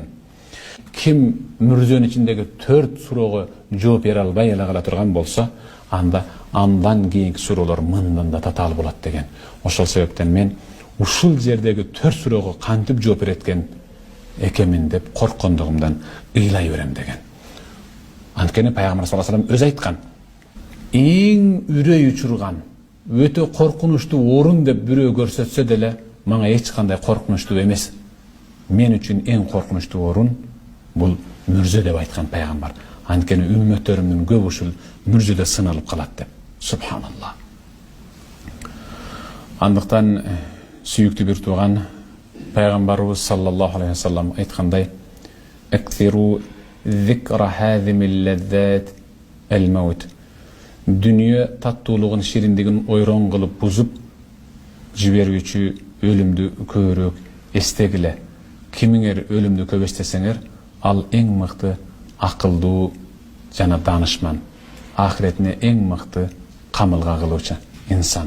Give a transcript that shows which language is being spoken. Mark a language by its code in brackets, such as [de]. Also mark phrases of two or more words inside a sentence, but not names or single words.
[ky] Ким мүрзөнүн ичиндеги 4 суроого жооп бере албай эле кала турган болсо, андан кийинки суроолор мындан да татаал болот деген. Ошол себептен мен ушул жердеги 4 суроого кантип жооп береткен экемин деп корккондугумдан ыйлай берем деген. Анткени пайгамбар [ar] صلى الله عليه وسلم [ky] өзү айткан. Эң үрөй учурган, өтө коркунучтуу орун деп бирөө көрсөтсө деле, мага эч кандай коркунучтуу эмес. Мен үчүн эң коркунучтуу орун бул мүрзө деп айткан пайгамбар. Анткени үммөттөрүмдүн көп ушул мүрзөдө сыналып калат деп. Субханалла. Андыктан сүйүктүү бир тууган пайгамбарыбыз [ar] صلى الله عليه وسلم [ky] айткандай: [ar] "أكثروا ذكر هاذم اللذات الموت." [ky] Дүние таттуулугун, шириндигин ойрон кылып бузуп жиберүүчү өлүмдү көбүрөөк эстегиле. Кимиңер өлүмдү көп эстесеңер, ал эң мыкты акылдуу жана данышман, ахиретине эң мыкты камылга кылуучу инсан.